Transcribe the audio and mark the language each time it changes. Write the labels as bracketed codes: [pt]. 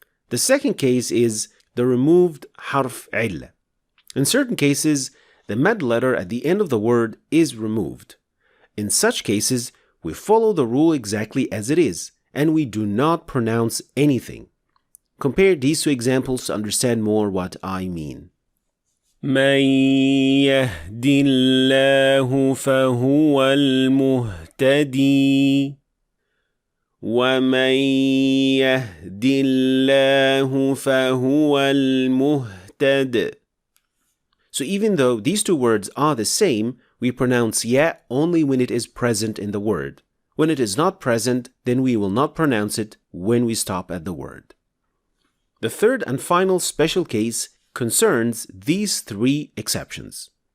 [en] The second case is the removed harf illah. In certain cases, the mad letter at the end of the word is removed. In such cases, we follow the rule exactly as it is, and we do not pronounce anything. Compare these two examples to understand more what I mean. [ar] من يهد الله فهو المهتدي ومن يهد الله فهو المهتد. [en] So even though these two words are the same, we pronounce ya only when it is present in the word. When it is not present, then we will not pronounce it when we stop at the word. The third and final special case concerns these three exceptions.